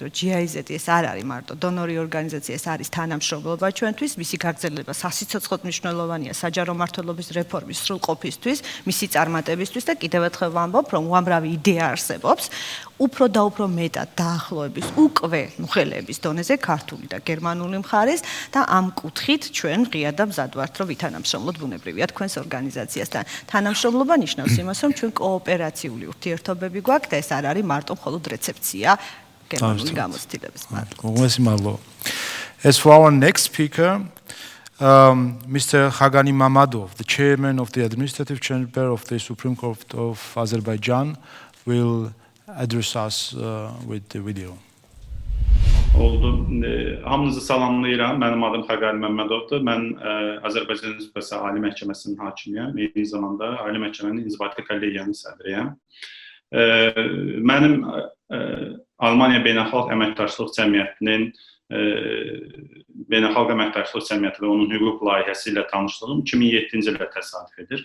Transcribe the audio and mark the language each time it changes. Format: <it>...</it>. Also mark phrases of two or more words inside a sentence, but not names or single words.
<ka>რომ GIZ ეს არ არის მარტო დონორი ორგანიზაცია, ეს არის თანამშრომლობა ჩვენთვის, მისი გაგრძელება სასიცოცხლოდ მნიშვნელოვანია საჯარო მმართველობის რეფორმის სრულყოფისთვის, მისი წარმატებისთვის და კიდევ ერთხელ ვამბობ, რომ უამრავი იდეა არსებობს, უფრო და უფრო მეტად დაახლოების უკვე მოხელეების დონეზე ქართული და გერმანული მხარეს და ამ კუთხით ჩვენ ღია და მზად ვართ, რომ ვითანამშრომლოთ ბუნებრივია თქვენს ორგანიზაციასთან. თანამშრომლობა ნიშნავს იმას, რომ ჩვენ კოოპერაციული ურთიერთობები გვაქვს და ეს არ არის მარტო მხოლოდ რეცეფცია გერმანული გამოცდილების. მადლობა.</ka> <en>As for our next speaker, Mr. Khagani Mammadov, the chairman of the administrative chamber of the Supreme Court of Azerbaijan, will address us with the video.</en> <az>Oldu. Hamınızı salamlayıram. Mənim adım Khagani Mammadovdur. Mən Azərbaycan Respublikası Ali Məhkəməsinin hakimiyəm. Eyni zamanda Ali Məhkəmənin İnzibati kollegiyanın sədriyəm. Mənim Almaniya Beynəlxalq Əməkdaşlıq Cəmiyyətinin Beynəlxalq Əməkdaşlıq Cəmiyyəti və onun hüquq layihəsi ilə tanışlığım 2007-ci ildə təsadüf edir.</az>